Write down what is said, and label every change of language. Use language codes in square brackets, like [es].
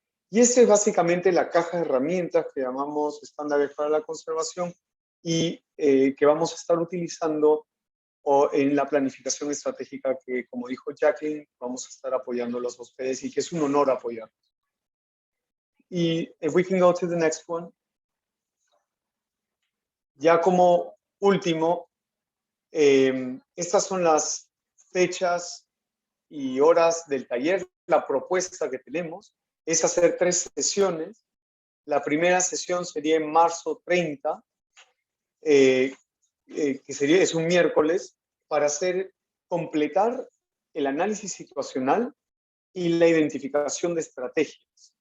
[es] Y esa es básicamente la caja de herramientas que llamamos estándares para la conservación y que vamos a estar utilizando en la planificación estratégica que, como dijo Jacqueline, vamos a estar apoyándolos a ustedes y que es un honor apoyarlos. [en] Y if we can go to the next one. [es] Ya como último, estas son las fechas y horas del taller. La propuesta que tenemos es hacer 3 sesiones. La primera sesión sería en marzo 30, que es un miércoles, para completar el análisis situacional y la identificación de estrategias.